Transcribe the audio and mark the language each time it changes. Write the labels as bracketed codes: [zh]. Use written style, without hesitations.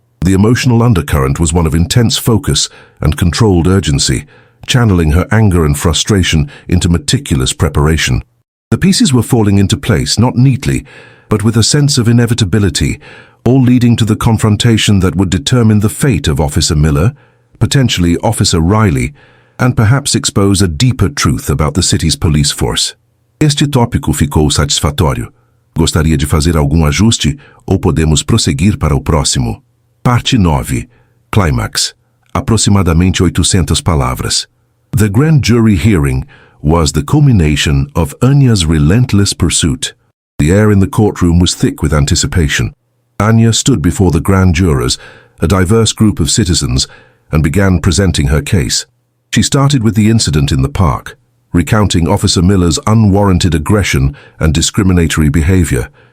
[en] The emotional undercurrent was one of intense focus and controlled urgency, channeling her anger and frustration into meticulous preparation. The pieces were falling into place, not neatly, but with a sense of inevitability, all leading to the confrontation that would determine the fate of Officer Miller, potentially Officer Riley, and perhaps expose a deeper truth about the city's police force. [pt] Este tópico ficou satisfatório. Gostaria de fazer algum ajuste ou podemos prosseguir para o próximo? Parte 9. Climax. Aproximadamente 800 palavras. [en] The grand jury hearing was the culmination of Anya's relentless pursuit. The air in the courtroom was thick with anticipation. Anya stood before the grand jurors, a diverse group of citizens, and began presenting her case. She started with the incident in the park, recounting Officer Miller's unwarranted aggression and discriminatory behavior.